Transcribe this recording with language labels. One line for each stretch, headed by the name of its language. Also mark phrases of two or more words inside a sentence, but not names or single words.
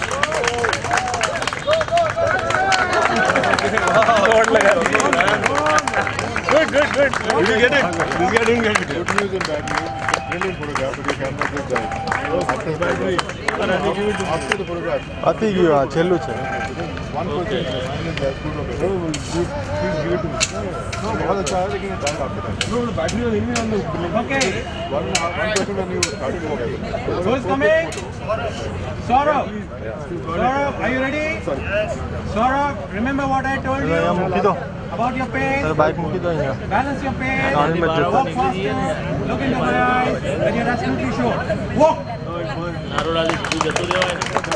English: Good. Did you get it? Did you get it? Good news and bad news. Brilliant photograph, but you cannot get that. After the photograph.
Gujarati: પતી ગયું આ છેલ્લું છે.
English: One question. That's good. Okay. Good. Please give it to me. No,
Hindi: बहुत अच्छा है लेकिन
English: time after that. No, battery
Hindi: नहीं है अंदर.
English: Okay. One question when you started walking. Who's coming? Saurabh. Saurabh, are you ready? Saurabh, remember what I told you
Gujarati: અહીંયા મૂકી દો.
English: about your pace?
Gujarati: બાઇક મૂકી દો અહીંયા.
English: Balance your pace.
Gujarati: ગાડી માં જતો.
English: Walk faster. Look into my eyes when you're absolutely sure. Walk.
Gujarati: નારોડાથી સીધું જતું રહેવાય ને